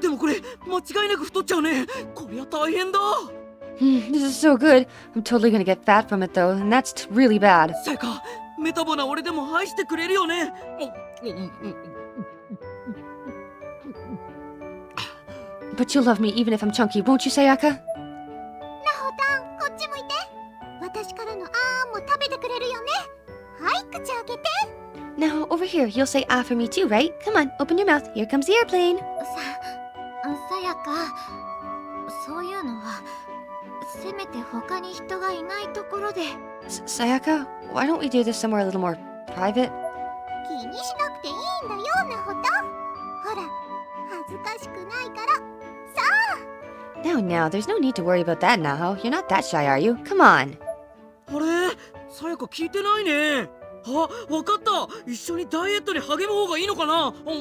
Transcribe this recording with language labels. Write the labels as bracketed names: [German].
[Japanese] でもこれ間違いなく太っちゃうね。こりゃ大変だ。 [English] This is so good. I'm totally gonna get fat from it though, and that's really bad. [Japanese] さやか、メタボな俺でも愛してくれるよね。 [English] But you'll love me even if I'm chunky, won't you, Sayaka? [Japanese] ナホタン、こっち向いて。私からのも食べてくれるよね。はい、口開けて。 [English] Now, over here, you'll say ah for me too, right? Come on, open your mouth. Here comes the airplane. [Japanese] さやか、そういうのはせめて他に人がいないところで。 [English] Sayaka, why don't we do this somewhere a little more private? [Japanese] 気にしなくていいんだよ、ナホタン。ほら、恥ずかしくないから。 [English] Now, there's no need to worry about that, Naho. You're not that shy, are you? Come on. [Japanese] あれ、さやか聞いてないね。あ、わかった。一緒にダイエットに励む方がいいのかな。